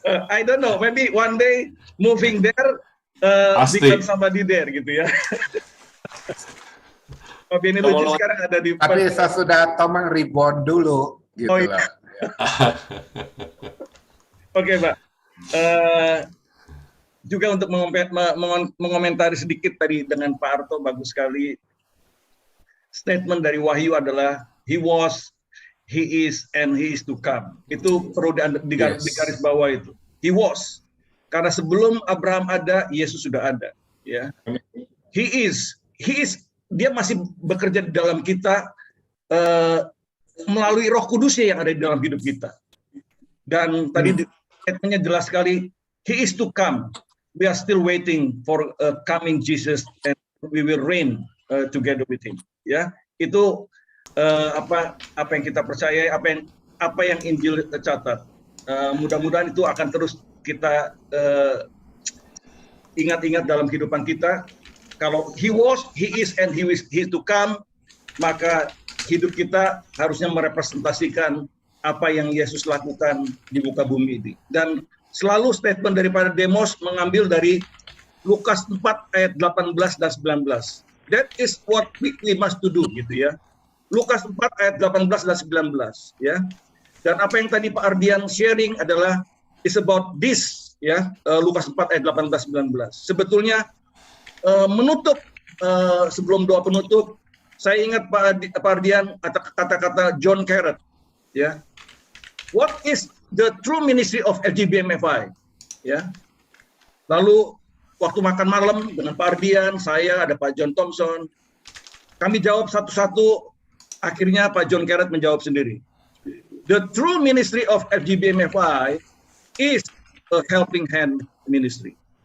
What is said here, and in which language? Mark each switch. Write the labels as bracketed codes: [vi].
[en] I don't know, maybe one day moving there become somebody there [id] gitu ya. Tapi ini lucu sekarang ada di. Tapi saya sudah Tomang reborn dulu gitu lah. Oke, Pak. Juga untuk mengomentari sedikit tadi dengan Pak Arto, bagus sekali. [en] Statement [id] dari Wahyu adalah [en] He was, He is, and He is to come. [id] Itu perlu di garis bawah itu. [en] He was. [id] Karena sebelum Abraham ada, Yesus sudah ada. Ya. [en] He is. [id] Dia masih bekerja di dalam kita melalui Roh Kudusnya yang ada di dalam hidup kita. Dan tadi statementnya jelas sekali. [en] He is to come. We are still waiting for coming Jesus, and we will reign together with Him. [id] Ya, itu apa yang kita percaya, apa yang Injil catat. Mudah-mudahan itu akan terus kita ingat-ingat dalam kehidupan kita. Kalau [en] He was, He is, and He is to come, [id] maka hidup kita harusnya merepresentasikan apa yang Yesus lakukan di muka bumi ini. Dan selalu statement daripada Demos mengambil dari Lukas 4 ayat 18 dan 19. [en] That is what we must to do [id] gitu ya. Lukas 4 ayat 18 dan 19 ya. Dan apa yang tadi Pak Ardian sharing adalah [en] is about this [id] ya, Lukas 4 ayat 18 19. Sebetulnya menutup sebelum doa penutup, saya ingat Pak Ardian kata-kata John Carrot ya. [en] What is the true ministry of FGBMFI? [id] Ya. Lalu waktu makan malam dengan Pak Ardian, saya ada Pak John Thompson, kami jawab satu-satu. Akhirnya Pak John Carrot menjawab sendiri. [en] The true ministry of FGBMFI is a helping hand ministry.